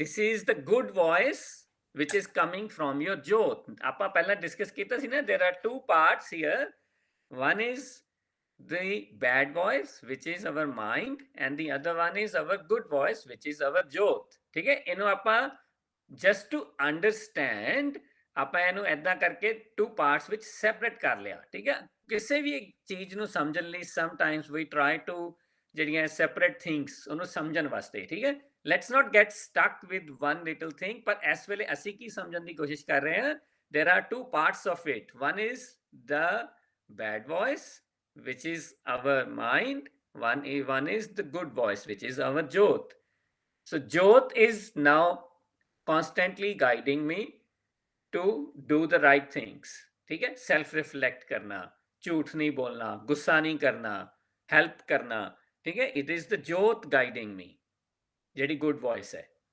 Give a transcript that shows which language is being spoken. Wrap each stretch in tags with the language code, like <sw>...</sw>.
<en>This is the good voice which is coming from your jyot.</en> <pa>ਆਪਾਂ ਪਹਿਲਾਂ discuss ਕੀਤਾ ਸੀ ਨਾ,</pa> <en>there are two parts here. One is the bad voice which is our mind, and the other one is our good voice which is our jyot.</en> <pa>ਠੀਕ ਹੈ, ਇਹਨੂੰ ਆਪਾਂ</pa> <en>just to understand</en> <pa>ਆਪਾਂ ਇਹਨੂੰ ਐਦਾਂ ਕਰਕੇ two parts ਵਿੱਚ separate ਕਰ ਲਿਆ। ਠੀਕ ਹੈ, ਕਿਸੇ ਵੀ ਚੀਜ਼ ਨੂੰ ਸਮਝਣ ਲਈ</pa> <en>sometimes we try to</en> <pa>ਜਿਹੜੀਆਂ</pa> <en>separate things</en> <pa>ਉਹਨੂੰ ਸਮਝਣ ਵਾਸਤੇ। ਠੀਕ ਹੈ,</pa> <en>let's not get stuck with one little thing,</en> <pa>ਪਰ ਇਸ ਵੇਲੇ ਅਸੀਂ ਕੀ ਸਮਝਣ ਦੀ ਕੋਸ਼ਿਸ਼ ਕਰ ਰਹੇ ਹਾਂ?</pa> <en>There are two parts of it. One is the bad voice which is our mind, one is the good voice which is our jyot. So jyot is now constantly guiding me to do the right things.</en> <hi>ठीक है, self reflect करना, झूठ नहीं बोलना, गुस्सा नहीं करना, help करना। ठीक है,</hi> <en>it is the जोत guiding me, जेडी good voice</en> <hi>है।</hi>